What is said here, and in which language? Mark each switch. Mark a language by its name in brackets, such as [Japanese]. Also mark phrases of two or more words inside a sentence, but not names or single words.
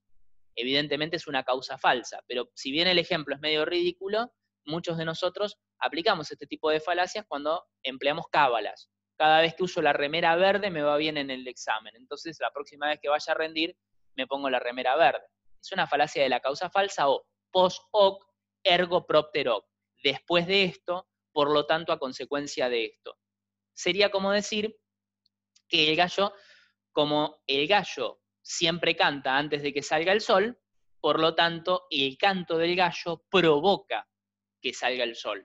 [Spanish] Evidentemente es una causa falsa, pero si bien el ejemplo es medio ridículo, muchos de nosotros aplicamos este tipo de falacias cuando empleamos cábalas. Cada vez que uso la remera verde me va bien en el examen, entonces la próxima vez que vaya a rendir me pongo la remera verde. Es una falacia de la causa falsa o [Latin] post hoc ergo propter hoc. [Spanish] Después de esto, por lo tanto, a consecuencia de esto. Sería como decir que el gallo, como el gallo siempre canta antes de que salga el sol, por lo tanto, el canto del gallo provoca que salga el sol.